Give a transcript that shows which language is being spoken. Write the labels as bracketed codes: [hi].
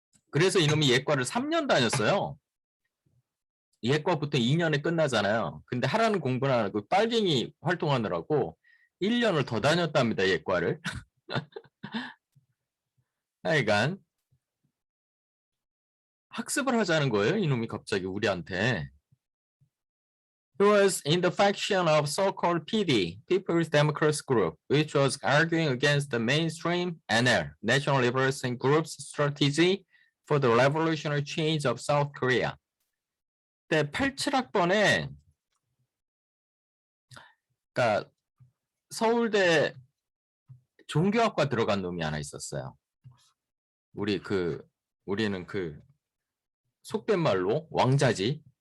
[ko] 그래서 이놈이 예과를 3년 다녔어요. 예과부터 2년에 끝나잖아요. 근데 하라는 공부는 안 하고 빨갱이 활동하느라고 1년을 더 다녔답니다, 예과를. 하여간 학습을 하자는 거예요, 이놈이 갑자기 우리한테. [en] He was in the faction of so-called PD, People's Democracy Group, which was arguing against the mainstream NL, National Liberation Group's strategy for the revolutionary change of South Korea. [ko] 그때 87학번에 그러니까 서울대 종교학과 들어간 놈이 하나 있었어요. 우리는 그 속된 말로 왕자지.